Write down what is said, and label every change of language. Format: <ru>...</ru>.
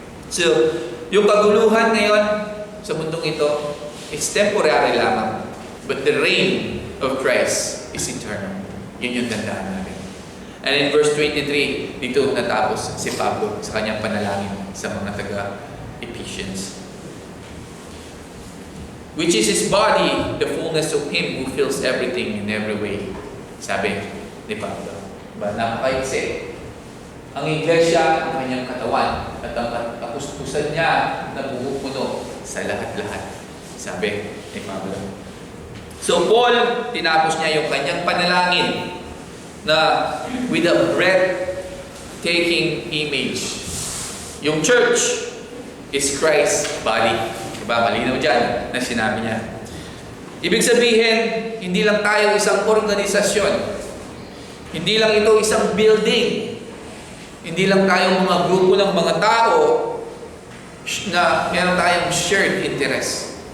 <tl>So, yung kaguluhan ngayon sa mundong ito</tl> <en>is temporary</en> <tl>lamang,</tl> <en>but the reign of Christ is eternal.</en> <tl>Yun yung tandaan natin.</tl> <en>And in verse 23,</en> <tl>dito natapos si Pablo sa kanyang panalangin sa mga taga-Ephesians.</tl> <en>Which is His body, the fullness of Him who fills everything in every way.</en> <tl>Sabi ni Pablo. Diba? Napakaiksi. Ang iglesia, ang kanyang katawan, at ang kapuspusan niya na bumupuno sa lahat-lahat. Sabi ni Pablo. So Paul, tinapos niya yung kanyang panalangin na</tl> <en>with a breathtaking image. Yung church is Christ's body.</en> <tl>Diba? Malinaw dyan na sinabi niya. Ibig sabihin, hindi lang tayo isang organisasyon. Hindi lang ito isang building. Hindi lang tayo mga grupo ng mga tao na meron tayong</tl> <en>shared interest.</en>